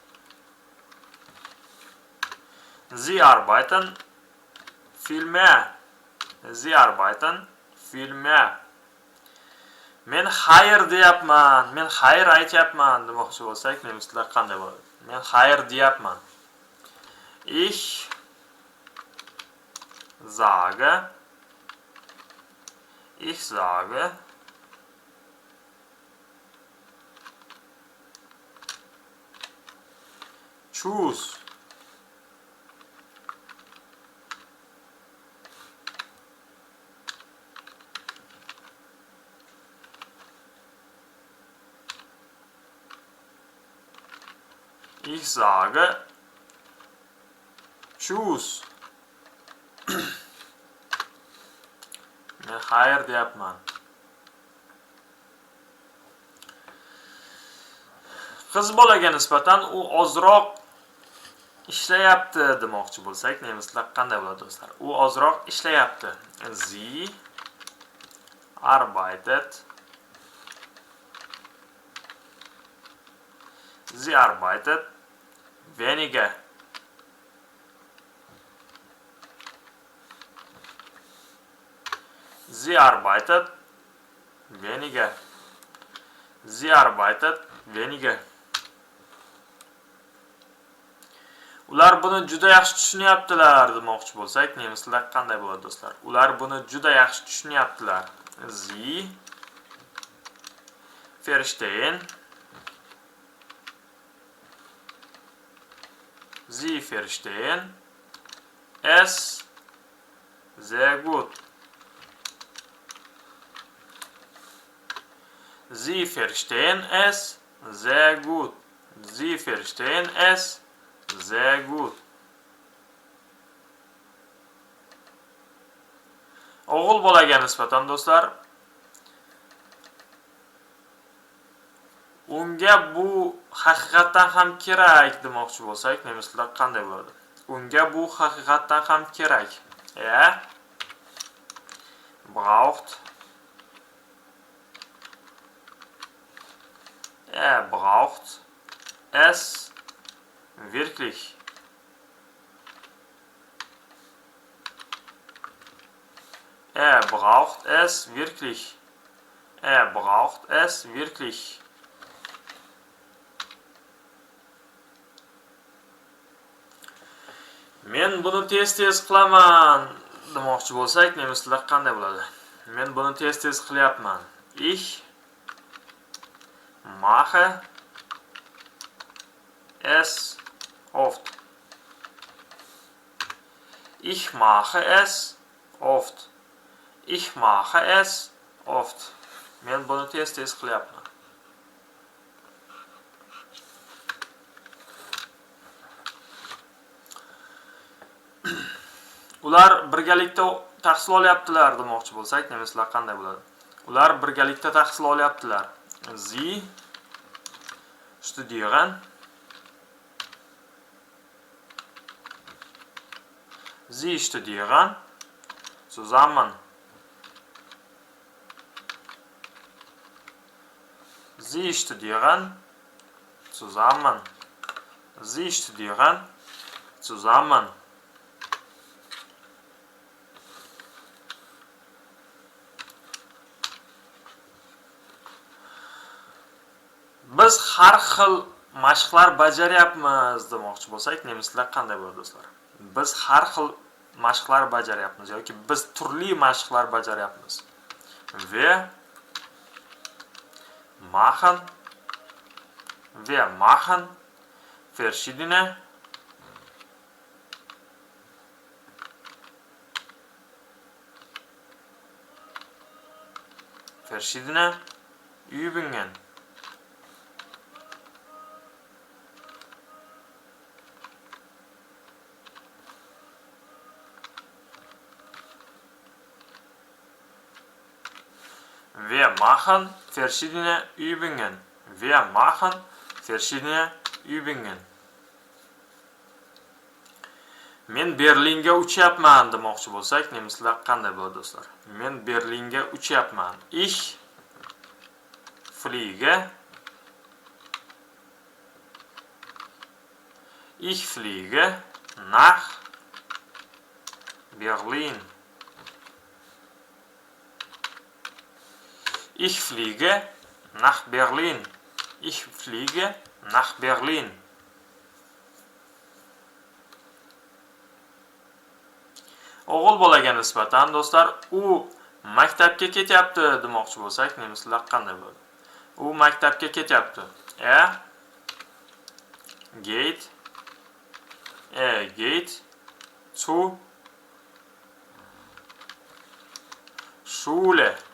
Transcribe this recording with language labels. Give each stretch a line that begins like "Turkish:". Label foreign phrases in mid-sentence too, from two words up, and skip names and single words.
German: Sie arbeiten viel mehr. Sie arbeiten viel mehr.
Uzbek: Men xayr deyapman, men xayr aytyapman demoqchi bo'lsak, nemis tilida qanday bo'ladi? Men xayr deyapman.
German: Ich sage Tschüss. Ich sage Tschüss.
Uzbek: Men xayr deyapman. Qiz bolaga nisbatan u ozroq ishlayapti demoqchi bo'lsak, nemis tilida qanday bo'ladi do'stlar? U ozroq ishlayapti.
German: Sie arbeitet weniger. Sie arbeitet weniger. Sie arbeitet weniger.
Uzbek: Ular buni juda yaxshi tushunyaptilar demoqchi bo'lsak, nemis tilida qanday bo'ladi do'stlar? Ular buni juda yaxshi tushunyaptilar.
German: Sie verstehen es sehr gut. Sie verstehen es sehr gut. Sie verstehen es sehr gut.
Uzbek: O'g'il bolaga nisbatan do'stlar, unga bu haqiqatan ham kerak demoqchi bo'lsak, nemis tilida qanday bo'ladi? Unga bu haqiqatan ham kerak.
German: braucht es wirklich. Er braucht es wirklich. Er braucht es wirklich.
Uzbek: Men buni tez-tez qilaman demoqchi bo'lsak, nemis tilida qanday bo'ladi? Men buni tez-tez qilyapman.
German: Ich mache es oft. Ich mache es oft. Ich mache es oft.
Uzbek: Men buni tez-tez qilyapman. Ular birgalikda tahsil olyaptilar demoqchi bo'lsak, nemislar qanday bo'ladi? Ular birgalikda tahsil olyaptilar.
German: Sie studieren zusammen. Sie studieren zusammen. Sie studieren zusammen.
Uzbek: Biz har xil mashqlar bajaryapmiz demoqchi bo'lsak, nemislar qanday bo'ladi do'stlar? Biz har xil mashqlar bajaryapmiz yoki biz turli mashqlar bajaryapmiz.
German: Wir machen verschiedene Übungen. Wir machen verschiedene Übungen. Wir machen verschiedene Übungen.
Uzbek: Men Berlinga uchyapman demoqchi bo'lsak, nemislar qanday bo'ladi do'stlar? Men Berlinga uchyapman.
German: Ich fliege nach Berlin. Ich fliege nach Berlin. Ich fliege nach Berlin.
Uzbek: O'g'il bolaga nisbatan do'stlar, u maktabga ketyapti demoqchi bo'lsak, nemislar qanday bo'ladi? U maktabga ketyapti.
German: Geht zur Schule.